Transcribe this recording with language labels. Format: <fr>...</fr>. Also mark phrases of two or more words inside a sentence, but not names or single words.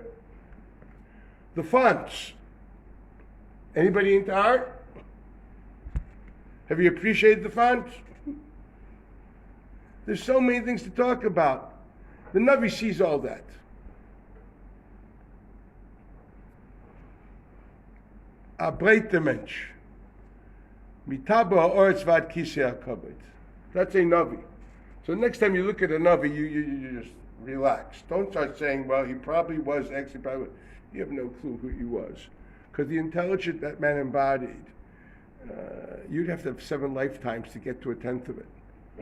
<en>The fonts. Anybody into art? Have you appreciated the fonts? There's so many things to talk about. The Navi sees all that.</en> <yi>א ברייטע מענטש.</yi> <he>מטבור הארץ עד כסא הכבוד.</he> <en>That's a Navi. So next time you look at a Navi, you just relax. Don't start saying, well, he probably was X, he probably was. You have no clue who he was. Because the intelligence that man embodied, you'd have to have 7 lifetimes to get to 1/10 of it.</en>